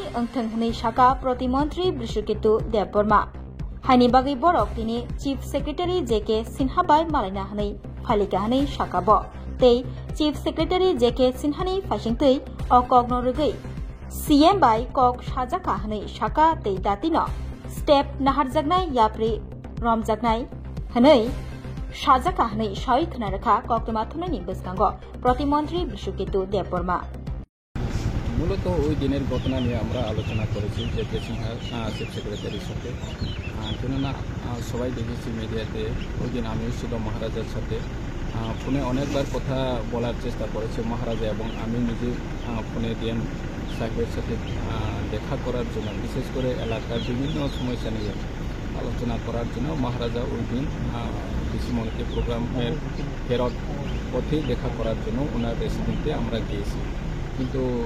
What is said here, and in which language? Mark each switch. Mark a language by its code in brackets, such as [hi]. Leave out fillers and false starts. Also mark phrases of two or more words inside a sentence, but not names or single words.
[trp] ओंथों हनै साका प्रतिमंत्री बिसुकितु देबबर्मा हायनि बागै बरक तिनि [en] chief secretary [trp] JK सिन्हा बाय मालायना हनै फालिका हनै साकाब तै [en] chief secretary [trp] JK सिन्हानि फाइसिंतै अकगनो रगै CM बाय कक साजाका हनै साका तै दातिनो स्टेप नाहारजागनाय याप्रि रमजागनाय हनै साजाका हनै साय खोनारेखा ककतमा थुननि बिस्कांगो प्रतिमंत्री बिसुकितु देबबर्मा [bn] মূলত ওই দিনের ঘটনা নিয়ে আমরা আলোচনা করেছি JK সিনহা [en] chief secretary's [bn] সাথে কেননা সবাই দেখেছি মিডিয়াতে ওই দিন আমিও ছিল মহারাজার সাথে ফোনে অনেকবার কথা বলার চেষ্টা করেছে মহারাজা এবং আমি নিজে ফোনে DM সাহেবের সাথে দেখা করার জন্য বিশেষ করে এলাকার বিভিন্ন সমস্যা নিয়ে আলোচনা করার জন্য মহারাজা ওই দিন কৃষিমন্ত্রী প্রোগ্রামের ফেরত পথে দেখা করার জন্য ওনার রেসিডেন্টে আমরা গিয়েছি কিন্তু